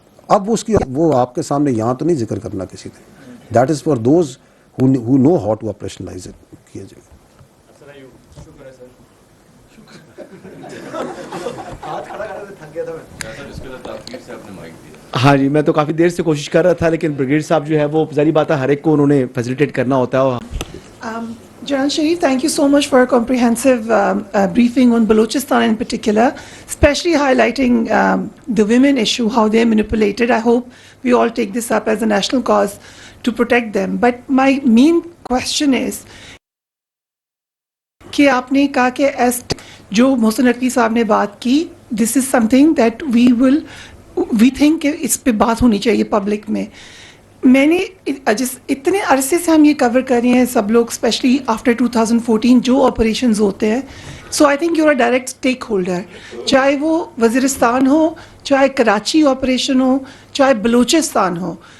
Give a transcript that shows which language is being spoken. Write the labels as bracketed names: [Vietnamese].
[Hindi] अब उसकी वो आपके सामने यहाँ तो नहीं जिक्र करना किसी ने. [English] that is for those who know how to operationalise it [Hindi] किया जाएगा. हाँ जी, मैं तो काफ़ी देर से कोशिश कर रहा था, लेकिन ब्रिगेड साहब जो है वो ज़ाहिर बात है हर एक को उन्होंने फैसिलिटेट करना होता है. [English] Jalal Sharif, thank you so much for a comprehensive briefing on Balochistan in particular, especially highlighting the women issue, how they're manipulated. I hope we all take this up as a national cause to protect them. But my main question is [Hindi] कि आपने कहा कि जो मोहसिन नकवी साहब ने बात की, [English] this is something that we think [Hindi] कि इस पे बात होनी चाहिए पब्लिक में. मैंने जिस इतने अरसे से हम ये कवर कर रहे हैं सब लोग, [English] specially after [Hindi] 2014 जो ऑपरेशंस होते हैं, [English] so I think you are a direct stake holder, [Hindi] चाहे वो वज़ीरिस्तान हो, चाहे कराची ऑपरेशन हो, चाहे बलूचिस्तान हो.